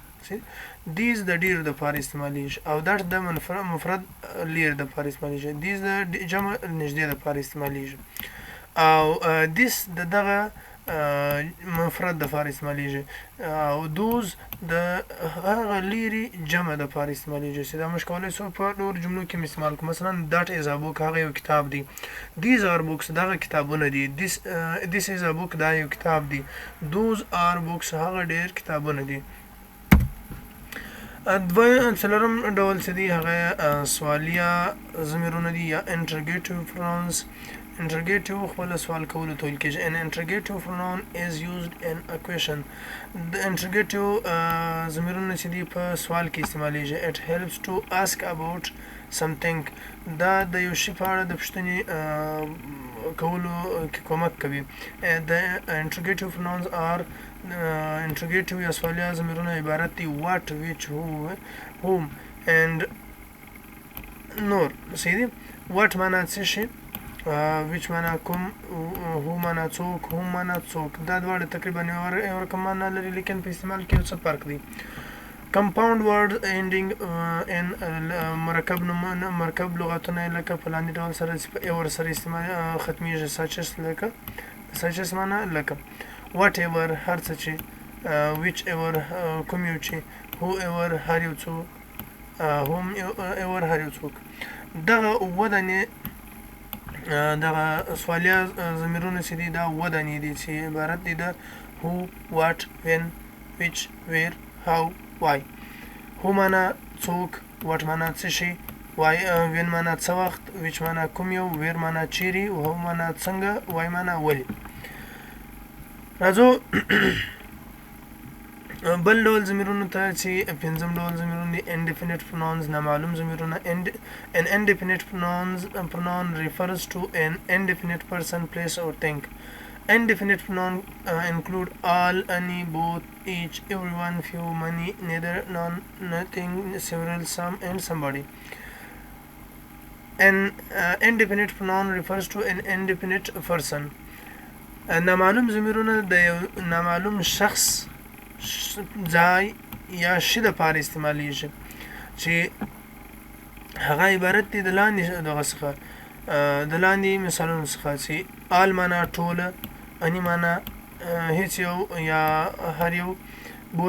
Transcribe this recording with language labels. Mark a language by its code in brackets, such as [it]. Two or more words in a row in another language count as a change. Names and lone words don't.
[ps] These د ډیر د پاره استعمالیږي او that د مفرد لیر د پاره استعمالیږي. These د جمع نږدې د پاره استعمالیږي او this د دغه مفرد د پاره استعمالیږي او those د هغه لیري جمع د پاره استعمالیږي. چې دا موږ کولی شو په نور جملو کې استعمال کوو. مثلا [en] that is a book [ps] هغه یو کتاب دی. [en] These are books [ps] دغه کتابونه دي. [en] This is a book [ps] دا یو کتاب دی. [en] Those are books [ps] هغه ډیر کتابونه دي. څلورم ډول چې دی هغه سوالیه ضمیرونه دي یا [en] interrogative pronouns. [ps] Interrogative خپل سوال کولو ته ویل کېږي. [en] An interrogative pronoun is used in a question. [ps] د interrogative ضمیرونه چې دي په سوال کې استعمالیږي. [en] It helps to ask about something. [ps] دا د یو شي په اړه د پوښتنې کولو کې کومک کوي. د [en] interrogative pronouns are interrogative [ps] یا سوالیه ضمیرونه عبارت دي [en] what, which, whom and [ps] نور. صحیح دی. what معنا څه شي، which معنا کوم، who معنا څوک، whom معنا څوک. دا دواړه تقریبا یو رقم معنا لري لیکن په استعمال کې څه فرق دی. [en] compound words ending in [ps] مرکب لغتونه لکه په لاندې ډول سره اور سره استعمال ختمیږي. [en] such as [ps] معنا لکه whatever هر څه چې، whichever کوم یو چې، whoever هر یو څوک، whomever هر یو څوک. دغه اووه دانې دغه سوالیه ضمیرونه چې دي دا اووه دانې دي چې عبارت دي د [en] who, what, when, which, where, how, why. [ps] who معنا څوک، what معنا څه شي، when معنا څه وخت، which معنا کوم یو، where معنا چیرې، how معنا څنګه، why معنا ولې. راځو بل ډول ضمیرونو ته چې پنځم ډول ضمیرونه دي [en] indefinite pronouns [ps] نامعلوم ضمیرونه. [en] An indefinite pronoun refers to an indefinite person, place or thing. Indefinite pronoun include all, any, both, each, everyone, few, many, neither, none, nothing, several, some and somebody. An indefinite pronoun refers to an indefinite person. [ps] نامعلوم ضمیرونه د یو نامعلوم شخص، ځای یا شي دپاره استعمالیږي چې هغه عبارت دی د لاندې دغه څخه، د لاندې مثالونو څخه چې all معنا ټوله، any معنا هیڅ یو یا هر یو، both